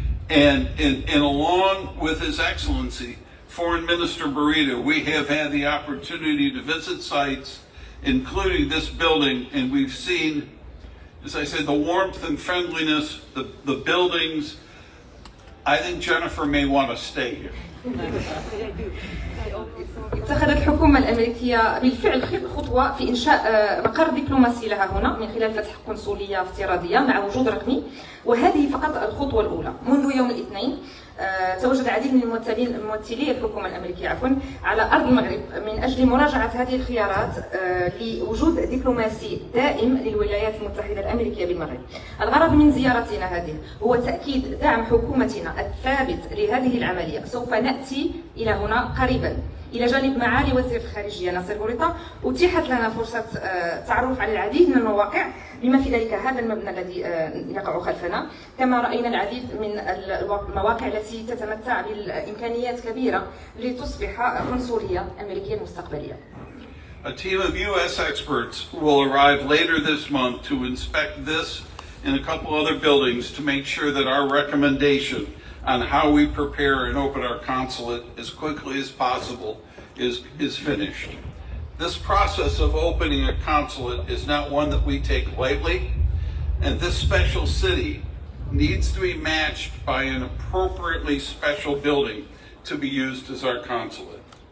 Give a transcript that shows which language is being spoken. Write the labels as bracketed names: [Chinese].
[English] And along with His Excellency, Foreign Minister Burrito, we have had the opportunity to visit sites, including this building, and we've seen, as I said, the warmth and friendliness, the buildings. I think Jennifer may want to stay here. [Arabic] اتخذت الحكومة الأمريكية بالفعل خطوة في إنشاء مقر دبلوماسي لها هنا من خلال فتح قنصولية افتراضية مع وجود رقمي، وهذه فقط الخطوة الأولى. منذ يوم الاثنين تواجد العديد من ممثلي الحكومة الأمريكية على أرض المغرب من أجل مراجعة هذه الخيارات لوجود دبلوماسي دائم للولايات المتحدة الأمريكية بالمغرب. الغرض من زيارتنا هذه هو تأكيد دعم حكومتنا الثابت لهذه العملية. سوف نأتي إلى هنا قريبا إلى جانب معالي وزير الخارجية ناصر بوريطة. أتيحت لنا فرصة تعرف على العديد من المواقع بما في ذلك هذا المبنى الذي يقع خلفنا. كما رأينا العديد من المواقع التي تتمتع بالإمكانيات كبيرة لتصبح قنصلية أمريكية مستقبلية. [English] A team of U.S. experts will arrive later this month to inspect this and a couple other buildings to make sure that our recommendation on how we prepare and open our consulate as quickly as possible is finished. This process of opening a consulate is not one that we take lightly, and this special city needs to be matched by an appropriately special building to be used as our consulate.